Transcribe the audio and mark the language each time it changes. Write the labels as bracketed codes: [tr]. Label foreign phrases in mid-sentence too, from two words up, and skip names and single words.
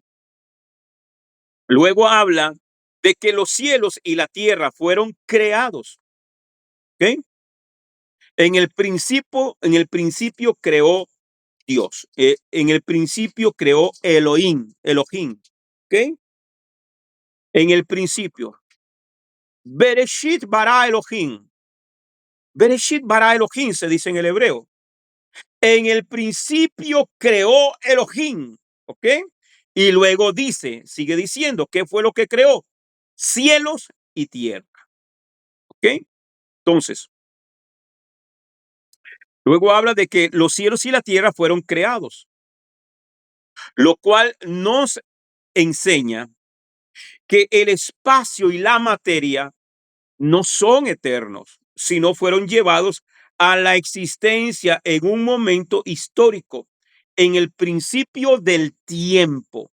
[es] Luego habla de que los cielos y la tierra fueron creados. ¿Ok? En el principio creó Dios. En el principio creó Elohim. ¿Ok? En el principio. [he] בראשית ברא אלוהים. בראשית ברא אלוהים [es] se dice en el hebreo. En el principio creó Elohim. ¿Ok? Y luego dice, sigue diciendo, ¿qué fue lo que creó? Cielos y tierra. ¿Ok? Entonces, luego habla de que los cielos y la tierra fueron creados, lo cual nos enseña que el espacio y la materia no son eternos, sino fueron llevados a la existencia en un momento histórico, en el principio del tiempo.